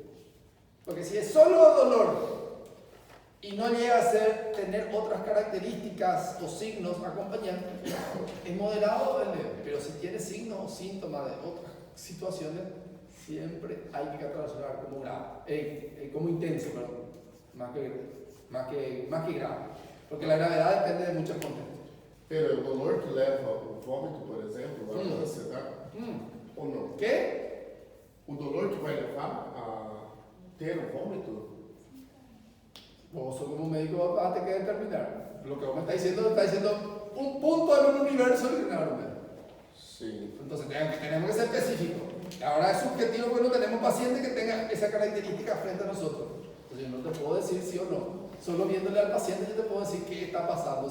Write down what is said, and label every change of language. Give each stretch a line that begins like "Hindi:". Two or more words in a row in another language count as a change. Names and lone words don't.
Spanish: Porque si es solo dolor y no llega a tener otras características o signos acompañantes, es moderado o es leve. Pero si tiene signos o síntomas de otras situaciones, siempre hay que catalogar como grave, como intenso, perdón. más que grave. Porque la gravedad depende de muchos contextos. Pero el dolor
Portuguese: que leva o vômito, por exemplo, a ansiedade, ou não?
Spanish: ¿Qué?
Portuguese: O dolor que vai levar a ter o vômito,
Spanish: Vos sos como médico vas a tener que determinar. Lo que vos me estás diciendo un punto en un universo enorme.
Portuguese: sim.
Spanish: Entonces tenemos que ser específicos. Ahora es subjetivo porque no tenemos paciente que tenga esa característica frente a nosotros. Entonces yo no te puedo decir sí o no. Solo viéndole al paciente yo te puedo decir qué está pasando.